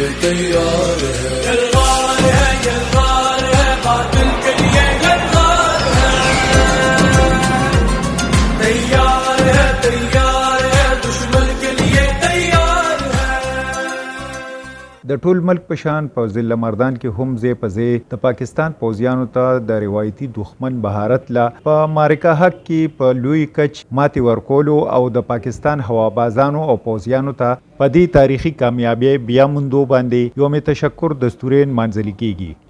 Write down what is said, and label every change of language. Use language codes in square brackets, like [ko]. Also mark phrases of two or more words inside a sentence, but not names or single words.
[ur] تیار ہے، یلغار ہے، یلغار ہے، باطل کے لیے یلغار ہے، تیار ہے، تیار ہے، دشمن کے لیے تیار ہے. [ps] د ټول ملک په شان په ضلع مردان کې هم ځای په ځای د پاکستان پوځیانو ته د روایتي دښمن بهارت لا په مارکا حق کې په لوی کچ ماتې ورکولو او د پاکستان هوابازانو او پوځیانو ته په دې تاریخي کامیابی بیا موندو باندې یوم تشکر دستورین منځلي کیږي.